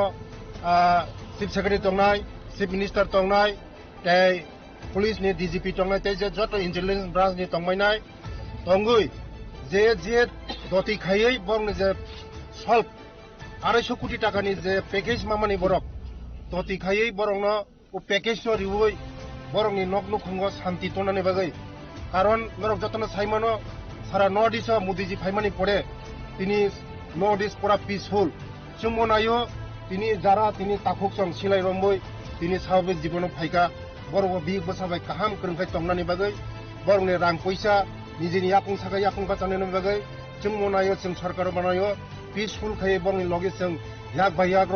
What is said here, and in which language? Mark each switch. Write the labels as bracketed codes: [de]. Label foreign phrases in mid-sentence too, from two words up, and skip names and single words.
[en] chief secretary [brx] तंनाय [en] chief minister [brx] तंनाय ते पुलिस नि डीजीपी तंनाय ते जे जत [en] intelligence branch [brx] नि तंबायनाय तंगै जे दति खायै बरंनि जे सल्भ 250 कोटी टाकानि जे पेकेज मामानि बरक दति खायै बरंनो ओ पेकेज नो रिवै बरंनि नगनु खुंगो शान्ति तनानि बागै कारण नरक जतन साइमानो सारा [en] north east [brx] मोदीजी फाइमानि पड़े तिनि [en] north east [brx] पूरा पीसफुल सुमनायो तिनि जारा तिनि ताखुक सं सिलाय रंबै तिनि साबे जीवन फाइका बरबो बि बसाबाय काहाम करंखाय तंनानि बागै बरंनि रां पैसा निजेनि याकुं सागा याकुं बाचाननि बागै जों मनायो जों सरकार बनायो पीसफुल खाय बरंनि लगे जों याक बाय याक